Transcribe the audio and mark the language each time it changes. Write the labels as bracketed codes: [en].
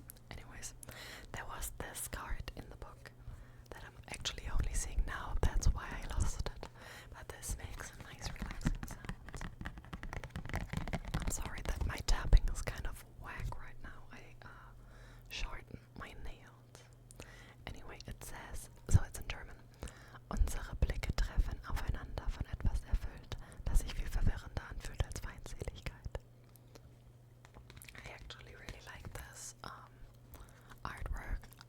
[en] Anyways, there was this card in the book that I'm actually only seeing now. That's why I lost it. But this makes a nice relaxing sound. I'm sorry that my tapping is kind of whack right now. I shortened my nails. Anyway, it says, so it's in German. [de] Unsere Blicke treffen aufeinander von etwas erfüllt, das sich viel verwirrender anfühlt als Feindseligkeit. [en] I actually really like this artwork.